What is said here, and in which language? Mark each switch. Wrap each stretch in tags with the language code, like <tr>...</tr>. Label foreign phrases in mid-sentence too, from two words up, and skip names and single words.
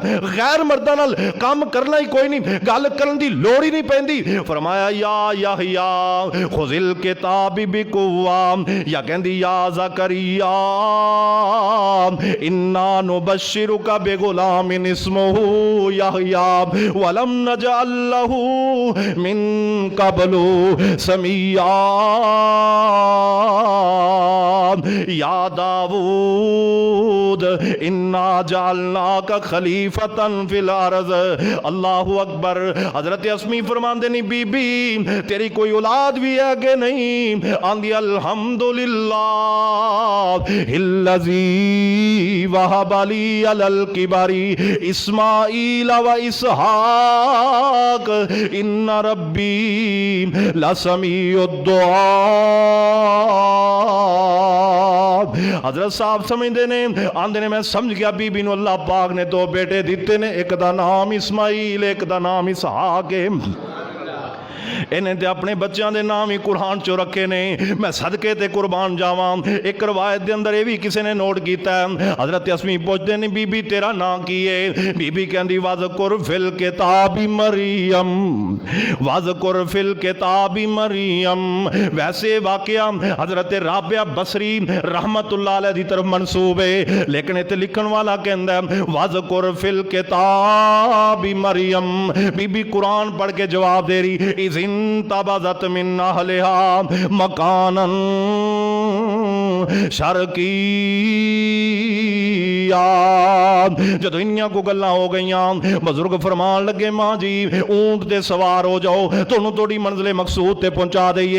<pa>غیر مرداں نال کم کرنا ای کوئی نہیں، گل کرن دی لوڑ ای نہیں پیندی.</pa> <ar>فرمایا یا یحییٰ خذ الکتاب بقوۃ، یا کہندی یا زکریا إنا نبشرك بغلام اسمه يحيى لم نجعل له من قبل سميا يا داود إنا جعلناك خليفة في الأرض. الله أكبر.</ar> <pa>حضرت اصمعی فرماندے نہیں بی بی تیری کوئی اولاد وی ہے کہ نہیں?</pa> <ar>آندی الحمد لله الذي وهب لي على الكبر إسماعيل وإسحاق إن ربي لسميع الدعاء.</ar> <pa>حضرت صاحب سمجھدے نیں، آندے نیں میں سمجھ گیا بی بی نوں اللہ پاک نے دو بیٹے دتے نیں، اک دا ناں اسماعیل اک دا ناں اسحاق اے. انہاں تے اپنے بچیاں دے ناں ای قرآن چوں رکھے نیں. میں صدقے تے قربان جاواں. اک روایت دے اندر ایہہ وی کسے نے نوٹ کیتا اے۔ حضرت اصمعی پچھدے نیں بی بی تیرا ناں کی اے? بی بی کہندی</pa> <ar>واذكر في الكتاب مريم، واذكر في الكتاب مريم.</ar> <pa>ویسے واقعہ حضرت رابعہ بصری</pa> <ar>رحمة الله عليه</ar> <pa>دی طرف منسوب اے، لیکن ایتھے لکھن والا کہندا اے</pa> <ar>واذكر في الكتاب مريم.</ar> <pa>بی بی قرآن پڑھ کے جواب دے رہی</pa> <ar>إذ انتبذت من أهلها مكانا شرقيا.</ar> <pa>جدوں اینیاں گلاں ہو گئیاں، بزرگ فرمان لگے ماں جی اونٹھ تے سوار ہو جاؤ، تہانوں تہاڈی منزل مقصود تے پہنچا دئیے.</pa>